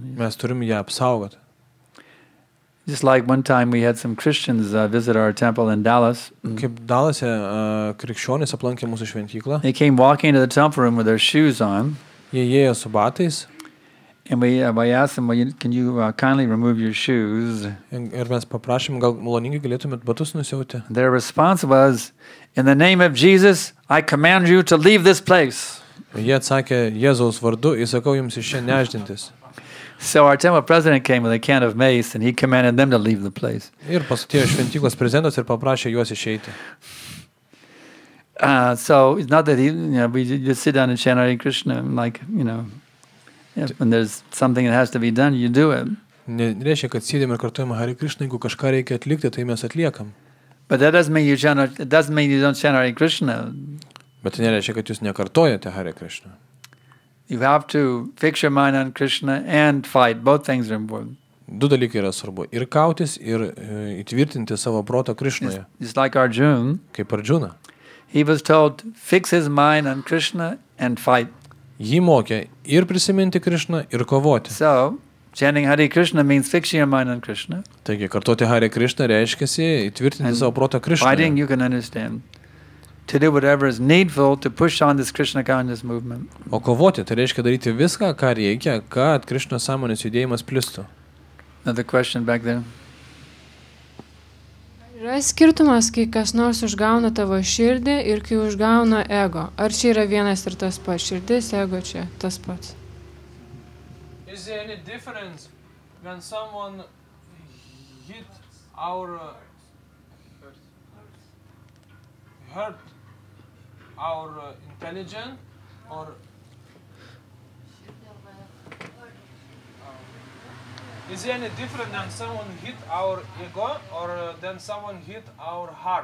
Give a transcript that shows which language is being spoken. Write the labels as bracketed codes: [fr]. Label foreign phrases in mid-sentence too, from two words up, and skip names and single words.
[lt] Mes turim ją apsaugoti. [en] Just like one time we had some Christians visit our temple in Dallas. [lt] Kaip Dalase krikščionys aplankė mūsų šventyklą, [en] They came walking into the temple room with their shoes on. [lt] jie ėjo su batais [en] And we asked them, well, can you kindly remove your shoes? [lt] ir mes paprašėm, gal maloningai galėtumėt batus nusiauti. [en] Their response was, in the name of Jesus, I command you to leave this place. [lt] Jie atsakė Jėzaus vardu, įsakau jums iš čia neždintis. [en] So our temple president came with a can of mace and he commanded them to leave the place. [lt] Ir pasutėjo šventyklos prezidentas ir paprašė juos išeiti. [en] So it's not that we just sit down and chant Hare Krishna, like, when there's something that has to be done, you do it. [lt] Nereiškia, kad sėdėm ir kartuojame Hare Krishna, jeigu kažką reikia atlikti, tai mes atliekam. [en] But that doesn't mean it doesn't mean you don't chant Hare Krishna. [lt] Bet tai nereiškia, kad jūs nekartojate Hare Krishna. [en] You have to fix your mind on Krishna and fight. Both things are important. [lt] Du dalykai yra svarbu. Ir kautis, ir įtvirtinti savo protą Krishnoje. [en] Just like Arjuna, [lt] Kaip Arjuna. [en] he was told to fix his mind on Krishna and fight. [lt] Jį mokė ir prisiminti Krishną, ir kovoti. [en] So, chanting Hare Krishna means fixing your mind on Krishna. [lt] Taigi, kartoti Hare Krishna reiškiasi įtvirtinti savo protą [en] Fighting, [lt] Krishnoje. [en] you can understand. To do whatever is needful to push on this Krishna conscious movement. [lt] O kovoti, tai reiškia daryti viską, ką reikia, kad Krishnos sąmonės judėjimas plistų. [en] Another question back there. [lt] Yra skirtumas, kai kas nors užgauna tavo širdį ir kai užgauna ego. Ar čia yra vienas ir tas pats? Širdis, ego čia tas pats. [en] Is there any difference when someone hit our hurt our intelligence or is there any difference when someone hit our ego or then someone hit our heart?